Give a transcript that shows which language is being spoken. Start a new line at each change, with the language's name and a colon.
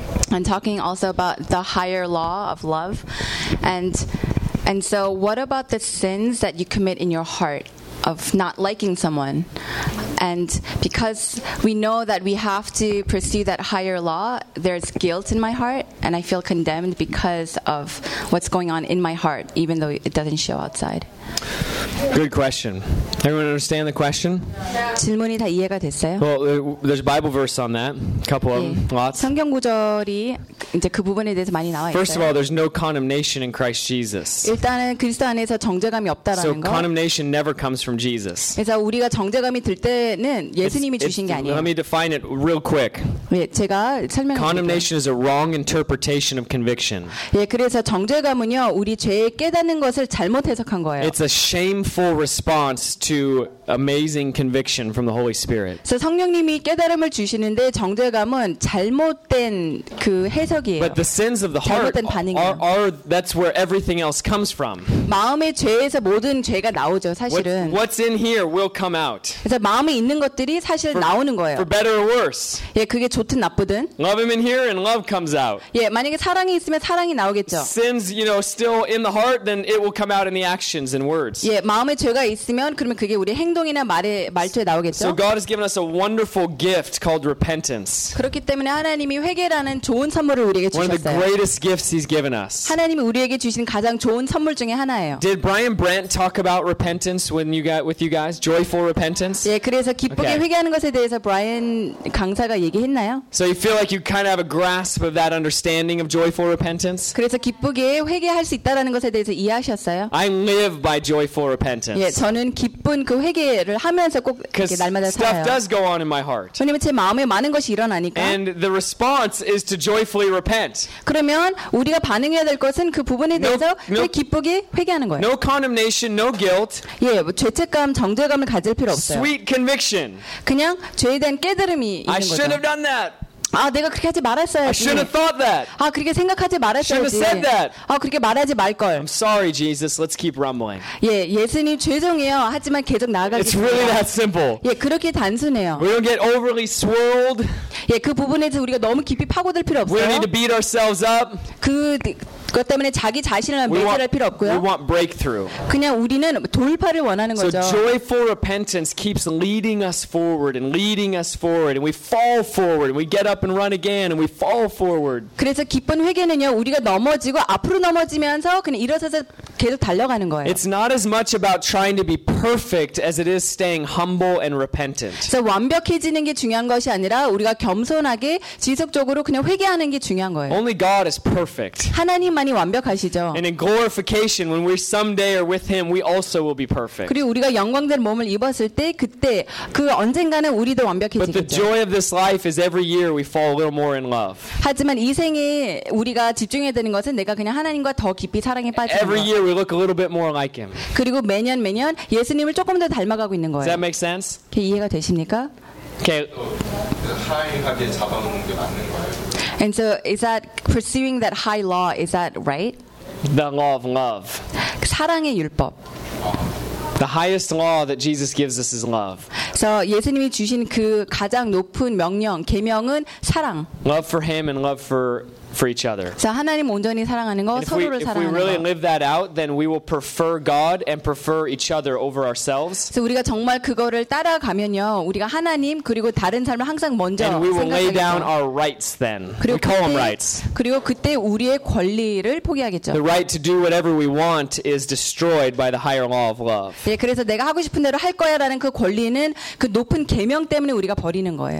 English: And talking also about the higher law of love, and so what about the sins that you commit in your heart of not liking someone? And because we know that we have to pursue that higher law, there's guilt in my heart, and I feel condemned because of what's going on in my heart, even though it doesn't show outside. Good question. Everyone understand the question? Yeah.
Korean: 질문이 다 이해가 됐어요?
English: Well, there's a Bible verse on that, a couple of them, lots.
Korean: 성경 구절이 이제 그 부분에 대해서 많이 나와 있어요.
English: First of all, there's no condemnation in Christ Jesus.
Korean: 일단은 그리스도 안에서 정죄감이 없다라는
English: so
Korean: 거.
English: So condemnation never comes from Jesus.
Korean: 그래서 우리가 정죄감이 들 때는 예수님이 주신 게 아니에요.
English: Let me define it real quick.
Korean: 예, 제가 설명.
English: Condemnation is a wrong interpretation of conviction.
Korean: 예, 그래서 정죄감은요, 우리 죄에 깨닫는 것을 잘못 해석한 거예요.
English: It's a shameful response to amazing conviction from the Holy Spirit.
Korean: 그래서 성령님이 깨달음을 주시는데 정죄감은 잘못된 그 해석이에요.
English: But the sins of the heart are that's where everything else comes from.
Korean: 마음의 죄에서 모든 죄가 나오죠, 사실은.
English: What's in here will come out.
Korean: 그래서 마음에 있는 것들이 사실 나오는 거예요.
English: For better or worse.
Korean: 예, 그게 좋든 나쁘든.
English: Love him in here and love comes out.
Korean: 예, 만약에 사랑이 있으면 사랑이 나오겠죠.
English: Sins, you know, still in the heart, then it will come out in the actions and words.
Korean: 예, 마음에 죄가 있으면 그러면 그게 우리 행동이나 말에 말투에 나오겠죠.
English: So God has given us a wonderful gift called repentance.
Korean: 그렇기 때문에 하나님이 회개라는 좋은 선물을 우리에게 주셨어요.
English: One of the greatest gifts he's given us.
Korean: 하나님이 우리에게 주신 가장 좋은 선물 중에 하나예요.
English: Did Brian Brandt talk about repentance when you got with you guys? Joyful repentance?
Korean: 예, 그래서 기쁘게 okay. 회개하는 것에 대해서 브라이언 강사가 얘기했나요?
English: So you feel like you kind of have a grasp of that understanding of joyful repentance?
Korean: 그래서 기쁘게 회개할 수 있다라는 것에 대해서 이해하셨어요?
English: I live by joyful repentance.
Korean: 예, 저는 기쁜 그 회개 하면서 꼭 이렇게 날마다 살아요.
English: Stuff does go on in my heart.
Korean: 왜냐면 제 마음에 많은 것이 일어나니까.
English: And the response is to joyfully repent.
Korean: 그러면 우리가 반응해야 될 것은 그 부분에 대해서 기쁘게 회개하는 거예요.
English: No condemnation, no guilt.
Korean: 예, 죄책감, 정죄감을 가질 필요 없어요.
English: Sweet conviction.
Korean: 그냥 죄에 대한 깨달음이 있는 거죠.
English: I should have done that.
Korean: 아, 내가 그렇게 하지 말았어야지.
English: I should have thought that.
Korean: 아, 그렇게 생각하지 말았어야지.
English: Should have said that.
Korean: 아, 그렇게 말하지 말걸.
English: I'm sorry, Jesus. Let's keep rumbling.
Korean: 예, 예수님 죄송해요. 하지만 계속 나아가겠습니다.
English: It's really that simple.
Korean: 예, 그렇게 단순해요.
English: We don't get overly swirled.
Korean: 예, 그 부분에서 우리가 너무 깊이 파고들 필요 없어요.
English: We don't need to beat ourselves up.
Korean: 그것 때문에 자기 자신을 매달할 필요 없고요.
English: We want breakthrough.
Korean: 그냥 우리는 돌파를 원하는 거죠.
English: So joyful repentance keeps leading us forward and leading us forward, and we fall forward, and we get up and run again, and we fall forward.
Korean: 그래서 기쁜 회개는요, 우리가 넘어지고 앞으로 넘어지면서 그냥 일어서서 계속 달려가는 거예요.
English: It's not as much about trying to be perfect as it is staying humble and repentant.
Korean: 그래서 완벽해지는 게 중요한 것이 아니라 우리가 겸손하게 지속적으로 그냥 회개하는 게 중요한 거예요.
English: Only God is perfect.
Korean: 하나님만이 완벽하시죠.
English: And in glorification, when we someday are with Him, we also will be perfect.
Korean: 그리고 우리가 영광된 몸을 입었을 때 그때 그 언젠가는 우리도 완벽해지겠죠.
English: But the joy of this life is every year we fall a little more in love.
Korean: 하지만 이 생에 우리가 집중해야 되는 것은 내가 그냥 하나님과 더 깊이 사랑에 빠지는 거예요.
English: Every year we look a little bit more like Him.
Korean: 그리고 매년 매년 예수님을 조금 더 닮아가고 있는 거예요.
English: Does that make sense?
Korean: 그게 이해가 되십니까?
English: Okay.
Korean: 하이하게 잡아놓는 게 맞는 거예요.
English: And so is that pursuing that high law, is that right? The law of love.
Korean: 사랑의 율법.
English: The highest law that Jesus gives us is love.
Korean: So 예수님이 주신 그 가장 높은 명령, 계명은 사랑.
English: Love for him and love for for each other.
Korean: So 하나님 온전히 사랑하는 거 서로를 사랑하는 거.
English: If we really live that out, then we will prefer God and prefer each other over ourselves.
Korean: So 우리가 정말 그거를 따라가면요, 우리가 하나님 그리고 다른 사람을 항상 먼저 생각하게 돼요.
English: And we will lay down our rights then. We call them rights.
Korean: 그리고 그때 우리의 권리를 포기하겠죠.
English: The right to do whatever we want is destroyed by the higher law of love.
Korean: 예, 그래서 내가 하고 싶은 대로 할 거야라는 그 권리는 그 높은 계명 때문에 우리가 버리는 거예요.